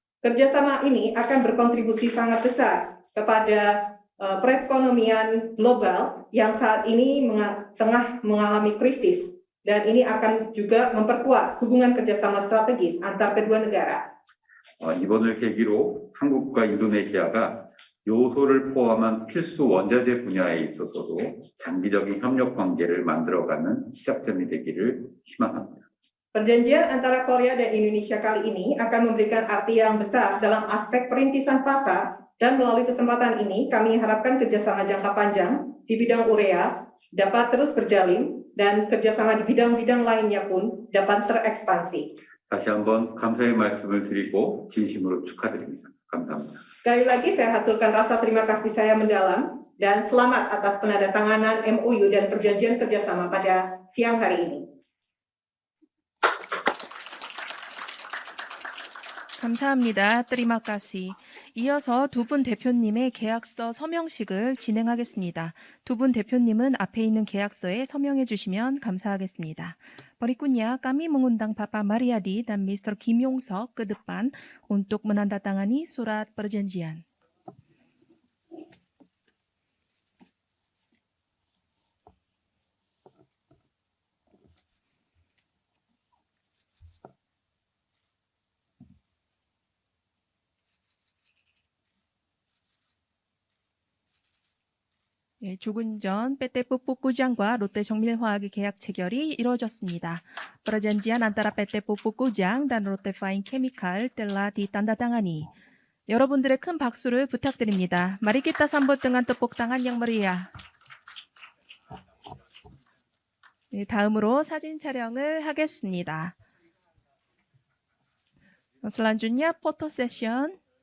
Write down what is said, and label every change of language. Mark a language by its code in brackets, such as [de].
[id] Kerjasama ini akan berkontribusi sangat besar kepada perekonomian global yang saat ini tengah mengalami krisis, dan ini akan juga memperkuat hubungan kerjasama strategis antar kedua negara. [ko] 이번을 계기로 한국과 인도네시아가 요소를 포함한 필수 원자재 분야에 있어서도 장기적인 협력 관계를 만들어가는 시작점이 되기를 희망합니다. [id] Perjanjian antara Korea dan Indonesia kali ini akan memberikan arti yang besar dalam aspek perintisan pasar Dan melalui kesempatan ini, kami harapkan kerjasama jangka panjang di bidang urea dapat terus berjalin dan kerjasama di bidang-bidang lainnya pun dapat terekspansi. [ko] 다시 한번 감사의 말씀을 드리고 진심으로 축하드립니다. 감사합니다. [id] Sekali lagi saya haturkan rasa terima kasih saya mendalam dan selamat atas penandatanganan MOU dan perjanjian kerjasama pada siang hari ini. [ko] 감사합니다. [id] terima kasih. [ko] 이어서 두 분 대표님의 계약서 서명식을 진행하겠습니다. 두 분 대표님은 앞에 있는 계약서에 서명해 주시면 감사하겠습니다. [id] Berikutnya kami mengundang Bapak Mariadi dan Mr. Kim Yong-sok ke depan untuk menandatangani surat perjanjian. [ko] 네, 조금 전 PT Pupuk Kujang과 롯데 정밀화학의 계약 체결이 이루어졌습니다. [id] Perjanjian antara PT Pupuk Kujang dan Lotte Fine Chemical telah ditandatangani. [ko] 여러분들의 큰 박수를 부탁드립니다. [id] Mari kita sambut dengan tepuk tangan yang meriah. [ko] 네, 다음으로 사진 촬영을 하겠습니다. [id] selanjutnya foto session.